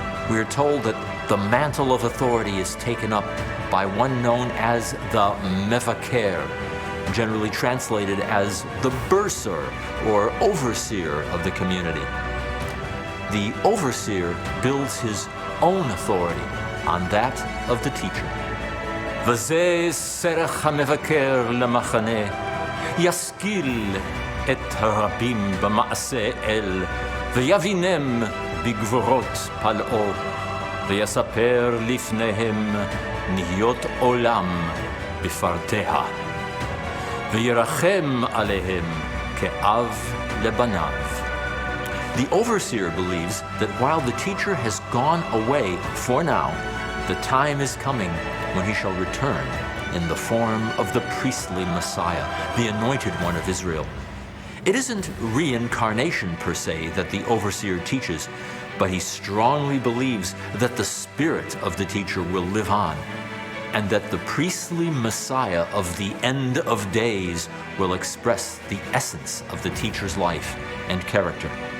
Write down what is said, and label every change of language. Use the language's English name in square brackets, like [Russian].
[English] We are told that the mantle of authority is taken up by one known as the mevaker, generally translated as the bursar or overseer of the community. The overseer builds his own authority on that of the teacher. [Hebrew] וזה סרח המבקר למחנה, ישכיל את הרבים במעשה אל, ויבינם בגבורות פלאו, ויספר לפניהם נהיות עולם בפרטיה, וירחם עליהם כאב לבניו. [English] The overseer believes that while the teacher has gone away for now, the time is coming when he shall return in the form of the priestly Messiah, the anointed one of Israel. It isn't reincarnation per se that the overseer teaches, but he strongly believes that the spirit of the teacher will live on, and that the priestly Messiah of the end of days will express the essence of the teacher's life and character.